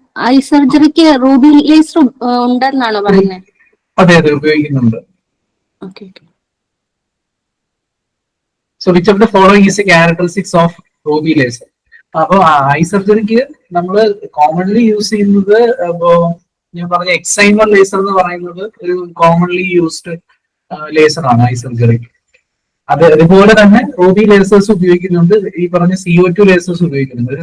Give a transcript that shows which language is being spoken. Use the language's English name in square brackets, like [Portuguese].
[Malayalam] I സർജറിക്ക് Ruby laser ഉണ്ടെന്നാണോ പറയുന്നത്? അതെ അതെ, ഉപയോഗിക്കുന്നുണ്ട്. [English] So which of the following is a characteristics of Ruby laser? [Malayalam] അപ്പൊ ഐ സർജറിക്ക് നമ്മൾ കോമൺലി യൂസ് ചെയ്യുന്നത് ഇപ്പോ ഞാൻ പറഞ്ഞ എക്സൈമർ ലേസർ എന്ന് പറയുന്നത് ഒരു കോമൺലി യൂസ്ഡ് ലേസർ ആണ് ഐ സർജറിക്ക്. അതുപോലെ തന്നെ റൂബി ലേസേഴ്സ് ഉപയോഗിക്കുന്നുണ്ട്. ഈ പറഞ്ഞ CO2 ലേസേഴ്സ് ഉപയോഗിക്കുന്നുണ്ട്.